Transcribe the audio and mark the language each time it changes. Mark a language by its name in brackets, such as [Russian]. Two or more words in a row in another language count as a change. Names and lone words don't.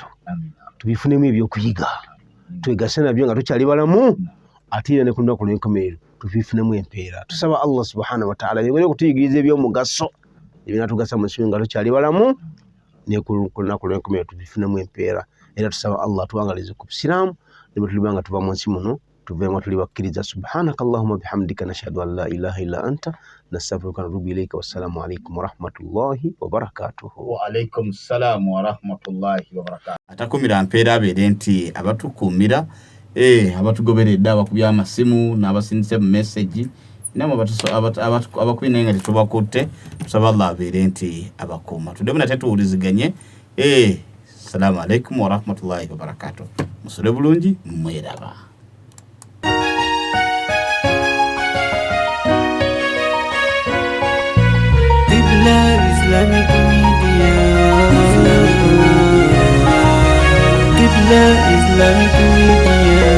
[Ganda] Tubifunemu ebyokuyiga twegase nabyo nga tukyali balamu ate era ne ku lunaku lw'enkomerero tubifunemu empeera. Tusaba Allah [Arabic] سبحانه وتعالى [Ganda] yongere okutuyigiriza ebyomugaso ebinatugasa mu nsi nga tukyali balamu ne ku lunaku lw'enkomerero tubifunemu empeera. Era tusaba Allah tuwangalize ku busiraamu ne bwe tulibanga tuva mu nsi muno tuveemu tuli bakkiriza. [Arabic] سبحانك اللهم وبحمدك نشهد أن لا إله إلا أنت نستغفرك ونتوب إليك. والسلام عليكم ورحمة الله وبركاته. وعليكم السلام ورحمة الله وبركاته. [Ganda] Atakumira mpeera abeere nti abatukuumira abatugoberedde abakubya amasimu n'abasindise mu message namwe abakubina nga tetubakutte. Tusaba Allah abeere nti abakuuma tuddemu nate tuwuliziganye. [Arabic] السلام عليكم ورحمة الله وبركاته. [Ganda] Musule bulungi mweraba. Islamic Media. Qibla Islamic Media.